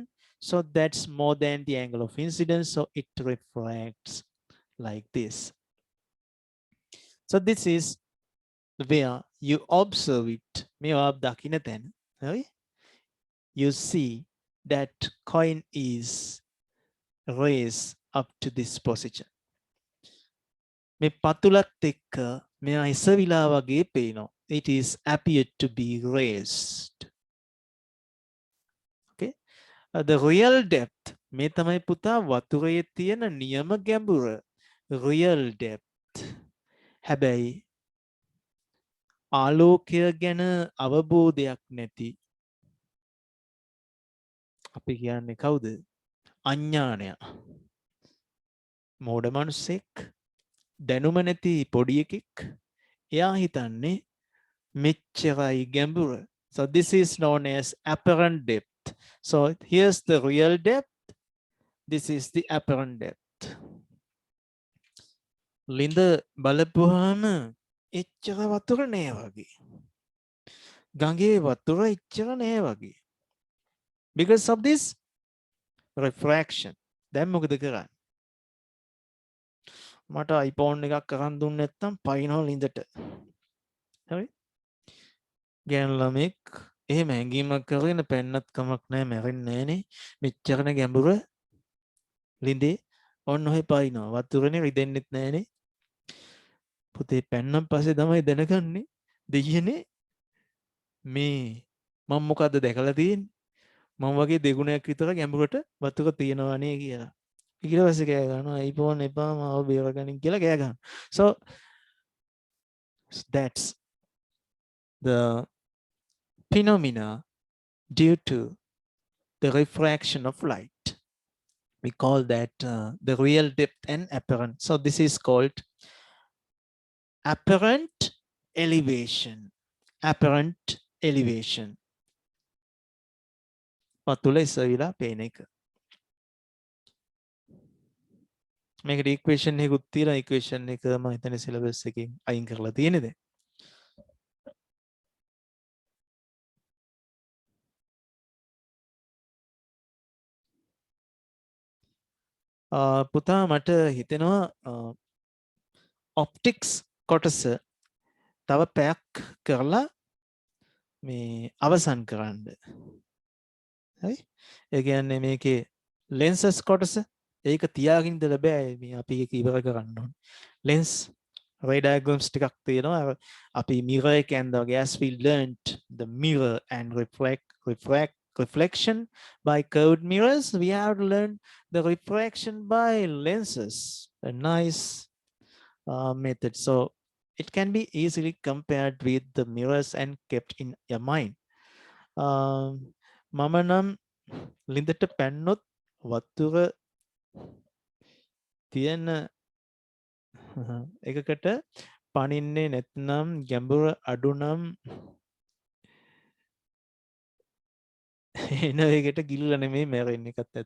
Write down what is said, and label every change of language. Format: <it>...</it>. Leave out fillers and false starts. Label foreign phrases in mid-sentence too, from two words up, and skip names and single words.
<en>So that's more than the angle of incidence. So it refracts like this. So this is where you observe it. Okay? You see that coin is raised up to this position.</en> <si>මේ පතුලත් එක්ක මෙයා ඉසවිලා වගේ පේනවා.</si> <en>It is appeared to be raised.</en> <si>Okay.</si> <en>The real depth</en> <si>මේ තමයි පුතා වතුරේ තියෙන නියම ගැඹුර.</si> <en>Real depth.</en> <si>හැබැයි ආලෝකය ගැන අවබෝධයක් නැති අපි කියන්නේ කවුද? අඥානය. මෝඩ මිනිස්සෙක්, දැනුම නැති පොඩි එකෙක්. එයා හිතන්නේ මෙච්චරයි ගැඹුර.</si> <en>So this is known as apparent depth. So here's the real depth. This is the apparent depth.</en> <si>ලිඳ බලපුවාම එච්චර වතුර නෑ වගේ. ගඟේ වතුර එච්චර නෑ වගේ.</si> <en>Because of this refraction.</en> <si>දැන් මොකද කරන්නේ? මට iPhone එකක් අරන් දුන්නේ නැත්නම් පයින්නවා ලිඳට. හරි? ගෑනු ළමෙක් එහෙම හැංගීමක් කරගෙන පෙන්නත් කමක් නැහැ මැරෙන්නේ නැහනේ. මෙච්චරන ගැඹුර ලිඳේ ඔන්න ඔහෙ පයින්නවා. වතුරනේ රිදෙන්නෙත් නැහනේ. පුතේ පැන්නම් පස්සේ තමයි දැනගන්නේ දෙයියනේ මේ මම මොකද්ද දැකලා තියෙන්නේ? මම වගේ දෙගුණයක් විතර ගැඹුරට වතුර තියෙනවානේ කියලා. ඊට පස්සේ කෑ ගන්නවා iPhone එපා මාව බේරගනින් කියලා කෑ ගන්නවා.</si> <en>So that's the phenomena due to the refraction of light. We call that the real depth and apparent. So this is called apparent elevation. Apparent elevation.</en> <si>පතුල ඉස්සවිලා පේන එක. මේකට ඉක්වේෂන් එකකුත් තියෙනවා. ඉක්වේෂන් එක මම හිතන්නේ සිලබස් එකෙන් අයින් කරලා තියෙන්නේ දැන්. පුතා මට හිතෙනවා ඔප්ටික්ස් කොටස තව පැයක් කරලා මේ අවසන් කරන්න. හරි? ඒ කියන්නේ මේකේ lenses කොටස ඒක තියාගෙන ඉඳලා බෑ මේ අපි ඒක ඉවර කරන්න ඕනේ.</si> <en>lens ray diagrams</en> <si>ටිකක් තියෙනවා. අපි mirror එක ඇඳලා</si> <en>as we learned the mirror and reflection by curved mirrors, we have to learn the refraction by lenses. A nice method. So it can be easily compared with the mirrors and kept in your mind.</en> <si>මම නම් ලිඳට පැන්නොත් වතුර තියෙන එකකට පනින්නේ නැත්නම් ගැඹුර අඩු නම් එන එකට ගිල්ල නෙමෙයි මැරෙන්නේ එකත් ඇත්ත.</si>